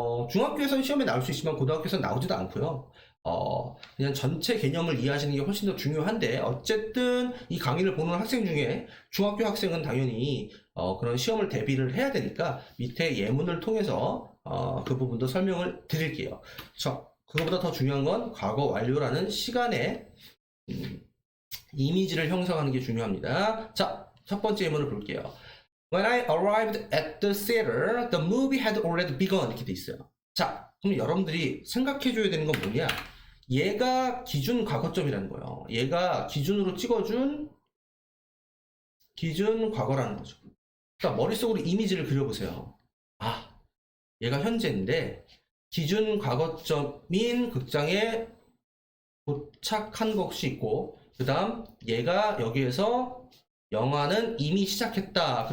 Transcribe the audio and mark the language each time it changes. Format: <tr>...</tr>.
<ko>중학교에서는 시험에 나올 수 있지만 고등학교에서는 나오지도 않고요. 그냥 전체 개념을 이해하시는 게 훨씬 더 중요한데, 어쨌든 이 강의를 보는 학생 중에 중학교 학생은 당연히 그런 시험을 대비를 해야 되니까 밑에 예문을 통해서 그 부분도 설명을 드릴게요. 자, 그거보다 더 중요한 건 과거 완료라는 시간의 이미지를 형성하는 게 중요합니다. 자, 첫 번째 예문을 볼게요.</ko> <en>When I arrived at the theater, the movie had already begun.</en> <ko>이렇게 돼 있어요. 자, 그럼 여러분들이 생각해줘야 되는 건 뭐냐? 얘가 기준 과거점이라는 거예요. 얘가 기준으로 찍어준 기준 과거라는 거죠. 그러니까 머릿속으로 이미지를 그려보세요. 아, 얘가 현재인데 기준 과거점인 극장에 도착한 것이 있고, 그 다음 얘가 여기에서 영화는 이미 시작했다.</ko>